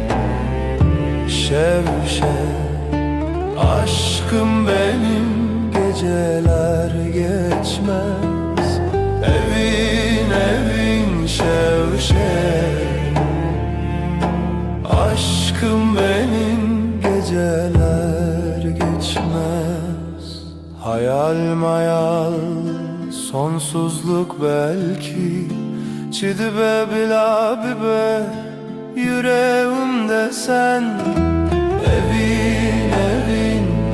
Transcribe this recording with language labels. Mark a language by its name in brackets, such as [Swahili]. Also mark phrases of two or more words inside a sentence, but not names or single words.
[Kurdish] şev şev [Turkish] aşkım benim geceler geçmez [Kurdish] evin evin şev şev [Turkish] aşkım benim geceler geçmez hayal mayal sonsuzluk belki [Kurdish] Çidibe bila bibe [Turkish] yüreğimde sen [Kurdish] evin evin